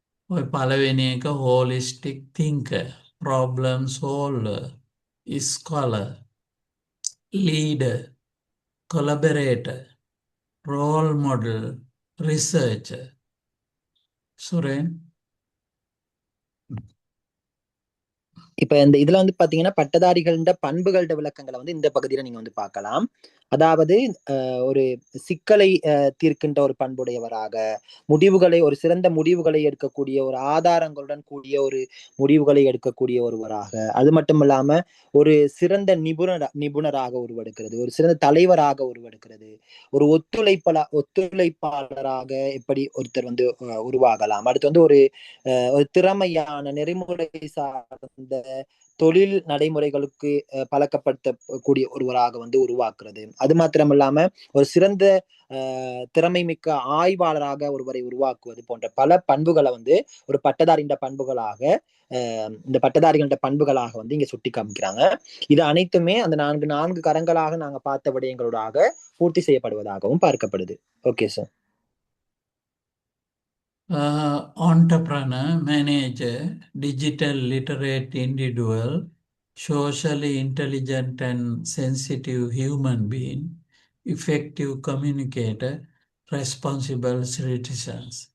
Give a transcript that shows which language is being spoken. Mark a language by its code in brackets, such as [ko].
[si] ඔය පළවෙනි එක [en] holistic thinker, problem solver, scholar, leader, collaborator, role model, researcher. [ta] Suren இப்ப இந்த இதுல வந்து பாத்தீங்கன்னா பட்டதாரிகள பண்புகளோட விளக்கங்களை வந்து இந்த பகுதியில நீங்க வந்து பார்க்கலாம். அதாவது ஒரு சிக்கலை தீர்க்கின்ற ஒரு பண்புடையவராக, முடிவுகளை ஒரு சிறந்த முடிவுகளை எடுக்கக்கூடிய ஒரு ஆதாரங்களுடன் கூடிய ஒரு முடிவுகளை எடுக்கக்கூடிய ஒருவராக, அது மட்டும் இல்லாம ஒரு சிறந்த நிபுணராக உருவெடுக்கிறது, ஒரு சிறந்த தலைவராக உருவெடுக்கிறது, ஒரு ஒத்துழைப்பாளராக எப்படி ஒருத்தர் வந்து உருவாகலாம். அடுத்து வந்து ஒரு திறமையான நெறிமுறை சார்ந்த தொழில் நடைமுறைகளுக்கு பழக்கப்படுத்தக்கூடிய ஒருவராக வந்து உருவாக்குறது. அது மாத்திரம் இல்லாம ஒரு சிறந்த திறமை மிக்க ஆய்வாளராக ஒருவரை உருவாக்குவது போன்ற பல பண்புகளை வந்து ஒரு பட்டதாரின்ற பண்புகளாக இந்த பட்டதாரிகள பண்புகளாக வந்து இங்க சுட்டி காமிக்கிறாங்க. இது அனைத்துமே அந்த நான்கு கரங்களாக நாங்க பார்த்த விடயங்களோடாக பூர்த்தி செய்யப்படுவதாகவும் பார்க்கப்படுது. Okay sir. [en] Entrepreneur, manager, digital literate individual, socially intelligent and sensitive human being, effective communicator, responsible citizens.